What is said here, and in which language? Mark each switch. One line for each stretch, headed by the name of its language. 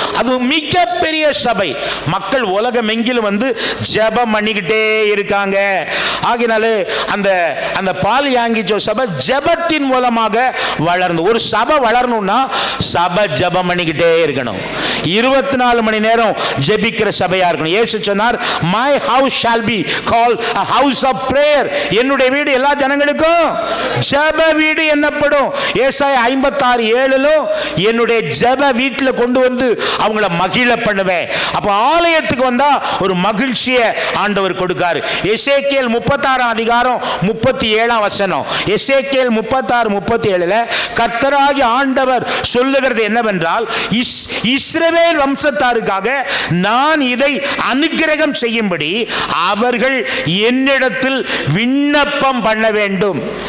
Tamil: அது மிகப்பெரிய சபை. மக்கள் உலகம் எங்கிலும் வந்து ஜெபம் பண்ணிக்கிட்டே இருக்காங்க. ஆகினால அந்த பால் யாங்கிச்சோ சபை ஜெபத்தின் மூலமாக வளர்ந்து, ஒரு சபை வளரணும்னா சபை ஜெபம் பண்ணிக்கிட்டே இருக்கணும். 24 மணி நேரம் ஜெபிக்கிற சபையா இருக்கணும். இயேசு சொன்னார்,
English: my house shall be called a house of prayer.
Tamil: என்னுடைய வீடு எல்லா ஜனங்களுக்கும் ஜெப வீடு என்னப்படும். ஏசாயா 56:7 என்னுடைய ஜெப வீட்டில் கொண்டு வந்து அவங்கள மகிழ பண்ணுவேன். அப்ப ஆலயத்துக்கு வந்தா ஒரு மகிழ்ச்சியை ஆண்டவர் கொடுக்காரு. எசேக்கியேல் 36:37 எசேக்கியேல் 36:37 கர்த்தராகிய ஆண்டவர் சொல்லுகிறது என்னவென்றால், இஸ்ரவேல் வம்சத்தாருக்காக நான் இதை அனுக்கிரகம் செய்யும்படி அவர்கள் என்னிடத்தில் விண்ணப்பம் பண்ண வேண்டும்.